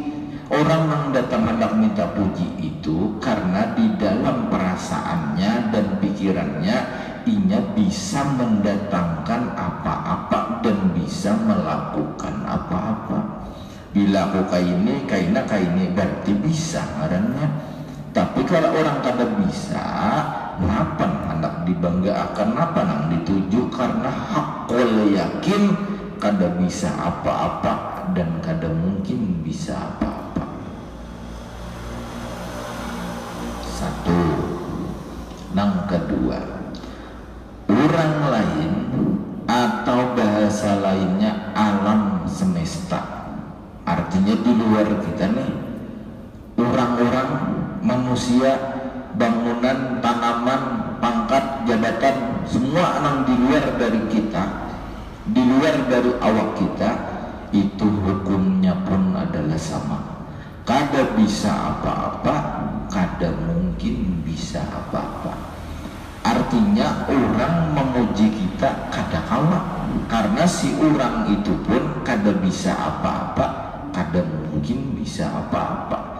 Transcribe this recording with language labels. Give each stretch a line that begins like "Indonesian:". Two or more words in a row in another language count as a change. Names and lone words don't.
Indonesian: Orang yang datang hendak minta puji itu karena di dalam perasaannya dan pikirannya inya bisa mendatangkan apa-apa dan bisa melakukan apa-apa.
Banjar: Bila aku kaini berarti bisa ngarannya. Tapi kalau orang kada bisa, kenapa hendak dibanggakan, apa nang dituju? Karena
Arabic: حق اليقين
Banjar: kada bisa apa-apa dan kada mungkin bisa apa-apa.
Indonesian: Satu. Nang kedua, orang lain atau bahasa lainnya alam semesta. Artinya di luar kita nih, orang-orang, manusia, bangunan, tanaman, pangkat, jabatan, semua yang di luar dari kita, di luar dari awak kita, itu hukumnya pun adalah sama.
Banjar: Kada bisa apa-apa, kada mungkin bisa apa-apa. Artinya orang memuji kita kada kalah, karena si orang itu pun kada bisa apa-apa, kada mungkin bisa apa-apa.